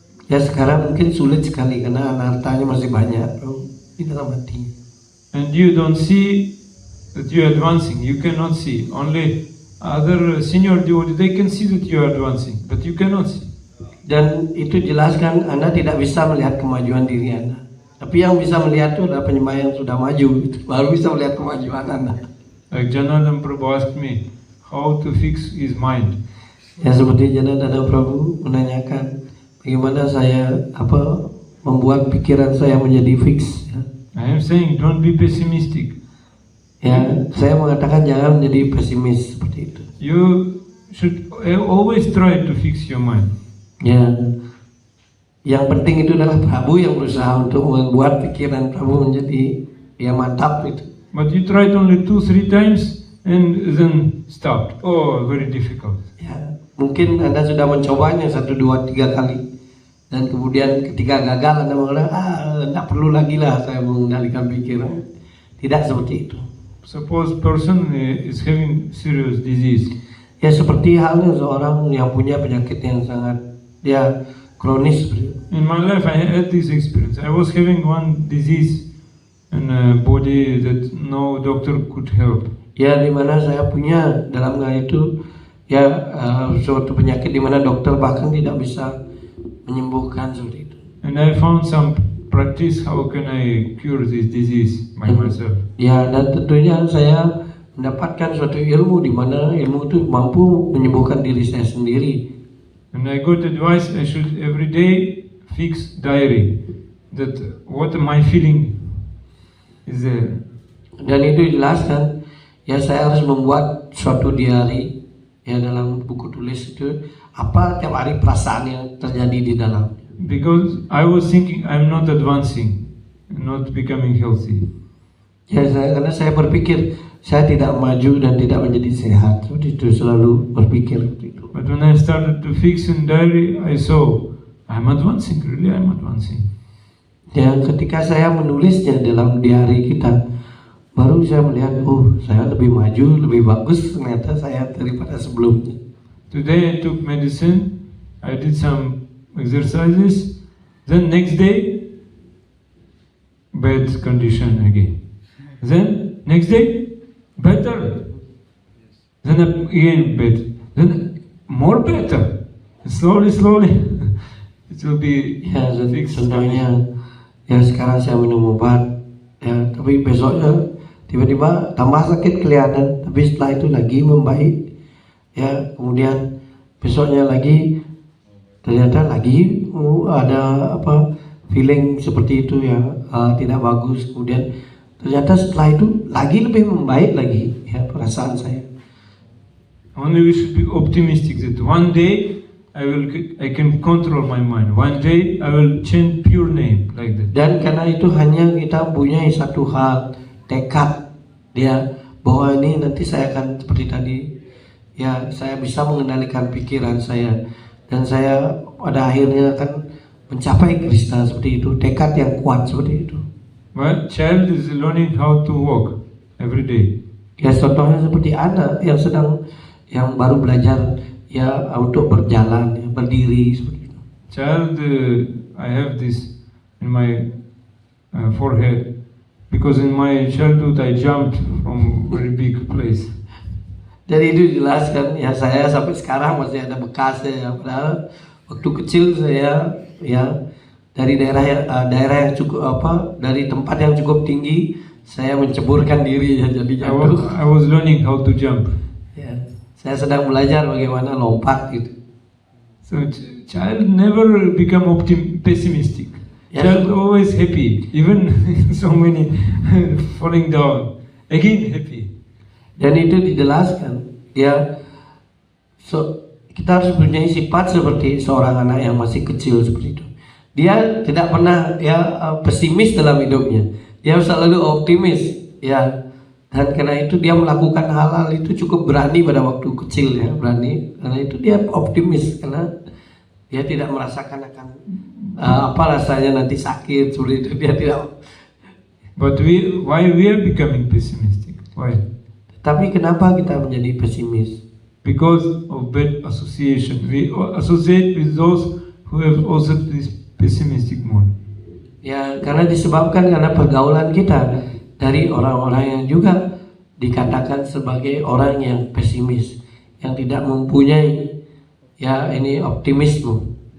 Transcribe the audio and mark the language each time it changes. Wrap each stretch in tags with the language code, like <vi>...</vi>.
<id>Ya sekarang mungkin sulit sekali karena anartanya masih banyak bro di dalam hati.</id> <en>And you don't see that you are advancing. You cannot see. Only other senior devotees, they can see that you are advancing, but you cannot see.</en> <id>Dan itu jelaskan Anda tidak bisa melihat kemajuan diri Anda. Tapi yang bisa melihat itu adalah penyembah yang sudah maju, itu baru bisa melihat kemajuan Anda.</id> <en>Like Janardhan Prabhu asked me how to fix his mind.</en> <id>Ya seperti Janardhan Prabhu menanyakan bagaimana saya membuat pikiran saya menjadi fix. Ya.</id> <en>I am saying don't be pessimistic.</en> <id>Ya, saya mengatakan jangan menjadi pesimis seperti itu.</id> <en>You should always try to fix your mind.</en> <id>Ya, yang penting itu adalah Prabu yang berusaha untuk membuat pikiran Prabu menjadi mantap itu.</id> <en>But you tried only 2-3 times and then stopped. Oh, very difficult.</en> <id>Ya, mungkin Anda sudah mencobanya 1, 2, 3 kali dan kemudian ketika gagal Anda mengatakan tidak perlu lagi lah saya mengendalikan pikiran. Tidak seperti itu.</id> <en>Suppose person is having serious disease.</en> <id>Ya seperti halnya seorang yang punya penyakit yang sangat kronis.</id> <en>In my life I had this experience. I was having one disease in a body that no doctor could help.</en> <id>Ya di mana saya punya dalam hal itu suatu penyakit di mana dokter bahkan tidak bisa menyembuhkan seperti itu.</id> <en>And I found some practice how can I cure this disease by myself.</en> <id>Ya dan tentunya saya mendapatkan suatu ilmu di mana ilmu itu mampu menyembuhkan diri saya sendiri.</id> <en>And I got advice I should every day fix diary that what am I feeling is there.</en> <id>Dan itu jelaskan ya saya harus membuat suatu diary ya dalam buku tulis itu apa tiap hari perasaan yang terjadi di dalam.</id> <en>Because I was thinking I'm not advancing, not becoming healthy.</en> <id>Ya karena saya berpikir saya tidak maju dan tidak menjadi sehat. Seperti itu selalu berpikir seperti itu.</id> <en>But when I started to fix in diary, I saw I'm advancing. Really, I'm advancing.</en> <id>Ya ketika saya menulisnya dalam diary kita, baru saya melihat saya lebih maju, lebih bagus ternyata saya daripada sebelumnya.</id> <en>Today I took medicine. I did some exercises. Then next day, bad condition again. Then next day, better. Then again bad. Then more better. Slowly, it will be Ya fixed.</en> <id>contohnya ya sekarang saya minum obat ya tapi besoknya tiba-tiba tambah sakit kelihatan tapi setelah itu lagi membaik ya kemudian besoknya lagi ternyata lagi ada feeling seperti itu ya tidak bagus kemudian ternyata setelah itu lagi lebih membaik lagi ya perasaan saya.</id> <en>Only we should be optimistic that one day I can control my mind. One day I will change pure name like that.</en> <id>Dan karena itu hanya kita punya satu hal tekad dia bahwa ini nanti saya akan seperti tadi ya saya bisa mengendalikan pikiran saya dan saya pada akhirnya akan mencapai Krishna seperti itu tekad yang kuat seperti itu.</id> <en>Well, child is learning how to walk every day.</en> <id>Ya contohnya seperti anak yang baru belajar ya untuk berjalan ya, berdiri seperti itu.</id> <en>Child, I have this in my forehead because in my childhood I jumped from very big place.</en> <id>Jadi itu jelaskan ya saya sampai sekarang masih ada bekasnya ya padahal waktu kecil saya ya dari daerah yang cukup dari tempat yang cukup tinggi saya menceburkan diri ya jadi jatuh.</id> <en>I was learning how to jump.</en> <id>Ya, saya sedang belajar bagaimana lompat gitu.</id> <en>So child never become pessimistic. Ya, Child always happy, even so many falling down, again happy.</en> <id>dan itu dijelaskan ya. Kita harus punya sifat seperti seorang anak yang masih kecil seperti itu. Dia tidak pernah pesimis dalam hidupnya. Dia selalu optimis ya. Dan karena itu dia melakukan hal-hal itu cukup berani pada waktu kecil ya, berani. Karena itu dia optimis karena dia tidak merasakan akan apa rasanya nanti sakit seperti itu. Dia tidak.</id> <en>But why we are becoming pessimistic? Why?</en> <id>Tapi kenapa kita menjadi pesimis?</id> <en>Because of bad association. We associate with those who have also this pessimistic mood.</en> <id>Ya, karena disebabkan karena pergaulan kita dari orang-orang yang juga dikatakan sebagai orang yang pesimis, yang tidak mempunyai ya ini optimisme.</id>